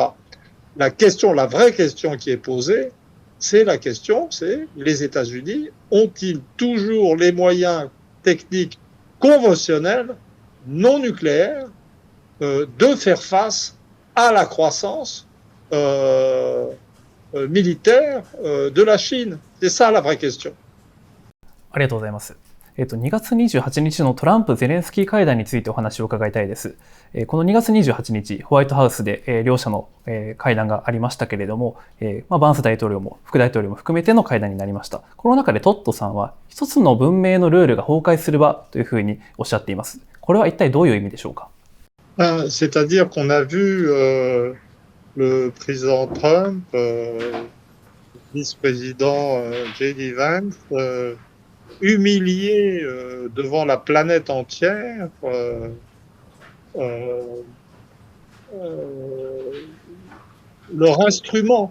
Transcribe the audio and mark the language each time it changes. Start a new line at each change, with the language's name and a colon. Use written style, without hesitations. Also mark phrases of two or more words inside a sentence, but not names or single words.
French: La vraie question qui est posée, c'est les États-Unis ont-ils toujours les moyens techniques conventionnels, non nucléaires, de faire face à la croissance militaire de la Chine? C'est ça la vraie question.
Japanese: ありがとうございます。2月28日のトランプ・ゼレンスキー会談についてお話を伺いたいです。この2月28日、ホワイトハウスで両者の会談がありましたけれども、バンス大統領も副大統領も含めての会談になりました。この中でトットさんは、一つの文明のルールが崩壊する場というふうにおっしゃっています。これは一体どういう意味でしょうか？
French: C'est-à-dire qu'on a vu le président Trump, vice-président J.D. Vance, humilié devant la planète entière leur instrument.